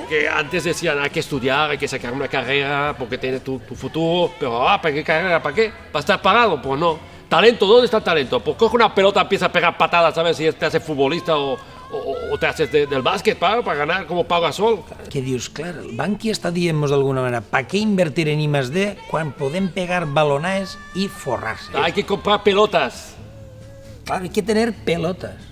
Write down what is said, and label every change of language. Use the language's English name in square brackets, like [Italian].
[Spanish] porque antes decían hay que estudiar, hay que sacar una carrera porque tienes tu futuro, pero ¿para qué carrera? ¿Para qué? ¿Para estar pagado? Pues no. Talento, ¿dónde está el talento? Pues coge una pelota, empieza a pegar patadas, ¿sabes? Si te haces futbolista o te haces del básquet para ganar como Pau Gasol. [Catalan] Què dius? Clar, el Bankia està dient-nos d'alguna manera, ¿pa què invertir en I+D quan podem pegar balonaes i forrar-se? [Spanish] Hay que comprar pelotas. Clar, hay que tener pelotas.